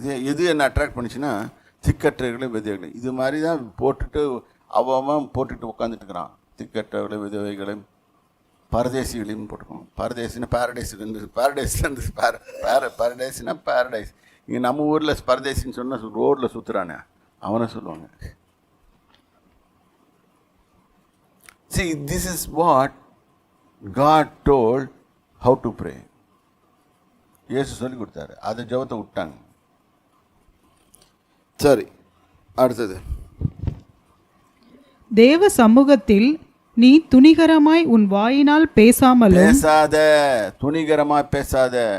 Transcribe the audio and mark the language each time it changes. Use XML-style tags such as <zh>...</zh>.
<ta>எது என்ன அட்ராக்ட் பண்ணிச்சுன்னா, திக்கற்றவர்களை விதவைகளை இது மாதிரி தான் போட்டுட்டு அவன் போட்டுட்டு உட்காந்துட்டு இருக்கிறான். திக்கற்றவர்களை விதவைகளையும் பரதேசிகளையும் போட்டுக்கணும். பரதேசினா பேரடைஸ்லேருந்து, பேரடைஸ்லேருந்து பேரடைஸ்னா பேரடைஸ். இங்கே நம்ம ஊரில் பரதேசின்னு சொன்னால் ரோட்டில் சுற்றுறானே அவனை சொல்லுவாங்க.</ta> <en>This is what God told how to pray.</en> <ta>இயேசு சொல்லி கொடுத்தாரு, அதை ஜெபத்தை விட்டாங்க. சரி, அடுத்தது. தேவ சமூகத்தில் நீ துணிகரமாய் உன் வாயினால் பேசாத. துணிகரமாய் பேசாத.</ta>